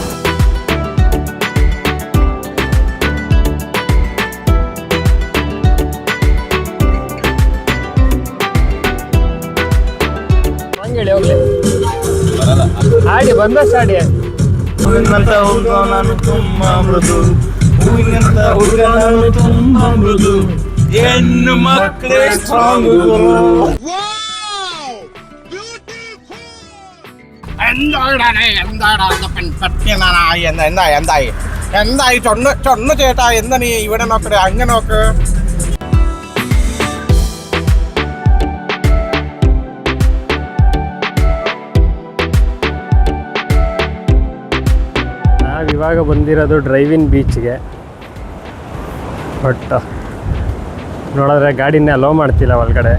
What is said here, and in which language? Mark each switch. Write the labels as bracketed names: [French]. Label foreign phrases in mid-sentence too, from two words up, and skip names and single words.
[Kannada] ಹಂಗೇಳಿ ಹೋಗ್ಲಿ, ಹಾಡಿ ಬಂದಷ್ಟು ಹಾಡಿ. ಹೂವಿನಂತ ಹುಡುಗ ನಾನು ತುಂಬ ಮೃದು, ಹೂವಿನಂತ ಹುಡುಗ ನಾನು ತುಂಬ ಮೃದು, ಹೆಣ್ಣು ಮಕ್ಕಳೇ ಸ್ಟ್ರಾಂಗ್. [Malayalam] എന്തായി ചൊണ്ണു ചേട്ടാ, എന്താ നീ ഇവിടെ നോക്കണേ, അങ്ങനെ നോക്ക്. [Kannada] ನಾವಿವಾಗ ಬಂದಿರೋದು ಡ್ರೈವಿನ್ ಬೀಚ್ಗೆ. ಬಟ್ ನೋಡಿದ್ರೆ ಗಾಡಿನೇ ಅಲೋ ಮಾಡ್ತಿಲ್ಲ ಒಳಗಡೆ.